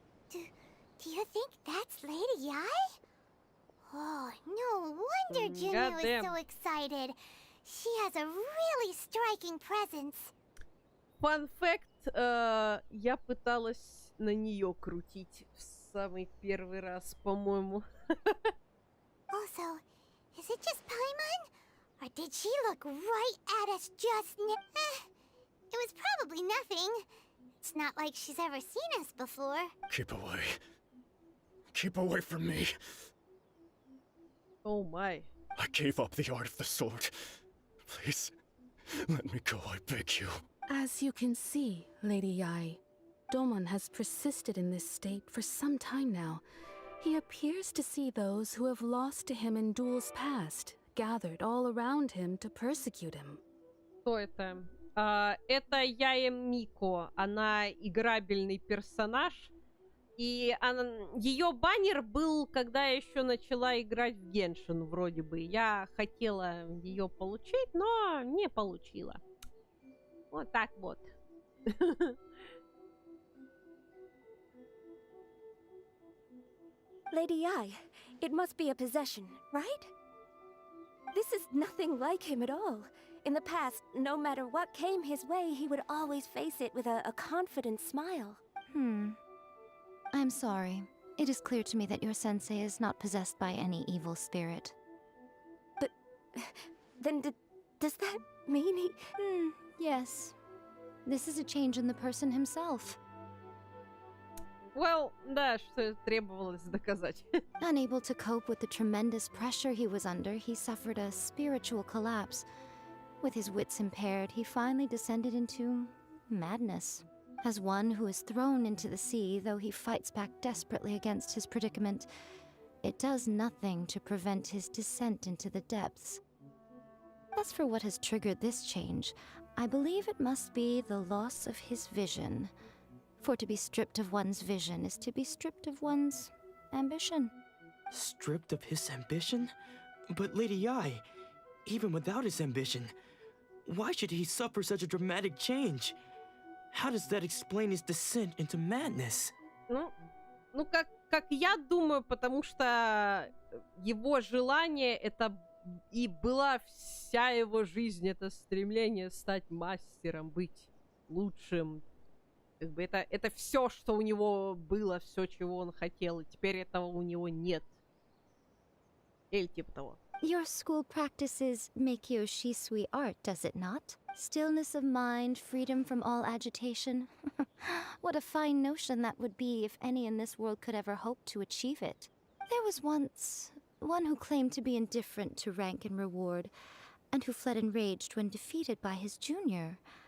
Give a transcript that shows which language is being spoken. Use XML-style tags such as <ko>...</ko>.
<en>Do you think that's Lady Yae? Oh, no wonder Junya was so excited. She has a really striking presence. Fun fact,</en> <ru>я пыталась на нее крутить в самый первый раз, по-моему.</ru> <en>Also, is it just Paimon? Or did she look right at us just now? It was probably nothing. It's not like she's ever seen us before. Keep away. Keep away from me. Oh my. I gave up the art of the sword. Please, let me go, I beg you. As you can see, Lady Yae, Domon has persisted in this state for some time now. He appears to see those who have lost to him in duels past, gathered all around him to persecute him.</en> <ru>Кто это? Это Яе Мико. Она играбельный персонаж. И ее баннер был, когда я еще начала играть в геншин, вроде бы. Я хотела ее получить, но не получила. Вот так вот.</ru> <en>Lady Yae, It must be a possession, right? This is nothing like him at all. In the past, no matter what came his way, he would always face it with a confident smile. I'm sorry. It is clear to me that your sensei is not possessed by any evil spirit. But then does that mean he... Yes. This is a change in the person himself.</en> <ru>Well, да, что требовалось доказать.</ru> <en>Unable to cope with the tremendous pressure he was under, he suffered a spiritual collapse. With his wits impaired, he finally descended into madness. As one who is thrown into the sea, though he fights back desperately against his predicament, it does nothing to prevent his descent into the depths. As for what has triggered this change, I believe it must be the loss of his vision. For to be stripped of one's vision is to be stripped of one's ambition. Stripped of his ambition? But Lady Yi, even without his ambition, why should he suffer such a dramatic change? How does that explain his descent into madness?</en> <ru>Ну как я думаю, потому что его желание это и была вся его жизнь, это стремление стать мастером, быть лучшим. Как бы это все, что у него было, все, чего он хотел, и теперь этого у него нет. Или типа того.</ru> <en>Your school practices Meikyo Shisui art, does it not? Stillness of mind, freedom from all agitation. What a fine notion that would be if any in this world could ever hope to achieve it. There was once one who claimed to be indifferent to rank and reward, and who fled enraged when defeated by his junior.</en>